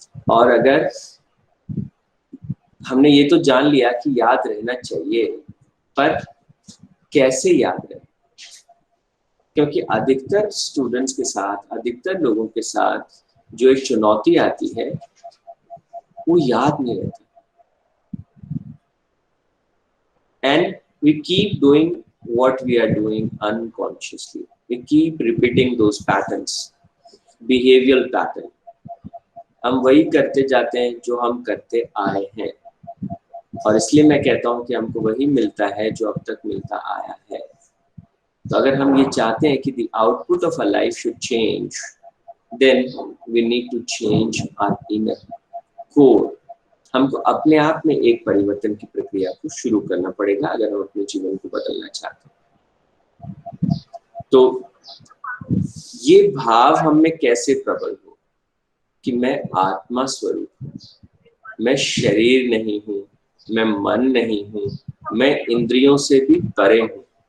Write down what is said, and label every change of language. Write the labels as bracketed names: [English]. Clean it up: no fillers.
[Hindi] और अगर हमने ये तो जान लिया कि याद रहना चाहिए, पर कैसे याद रहे? क्योंकि अधिकतर स्टूडेंट्स के साथ, अधिकतर लोगों के साथ जो एक चुनौती आती है, वो याद नहीं रहता। [English] And we keep doing what we are doing unconsciously. We keep repeating those patterns, behavioral pattern. [Hindi] हम वही करते जाते हैं जो हम करते आए हैं, और इसलिए मैं कहता हूं कि हमको वही मिलता है जो अब तक मिलता आया है। तो अगर हम ये चाहते हैं कि [English] the output of our life should change, then we need to change our inner core. [Hindi] हमको अपने आप में एक परिवर्तन की प्रक्रिया को शुरू करना पड़ेगा अगर हम अपने जीवन को बदलना चाहते हैं। तो ये भाव हम में कैसे प्रबल हो कि मैं आत्मा स्वरूप हूँ, मैं शरीर नहीं हूँ, मैं मन नहीं हूँ, मैं इंद्रियों से भी परे हूँ।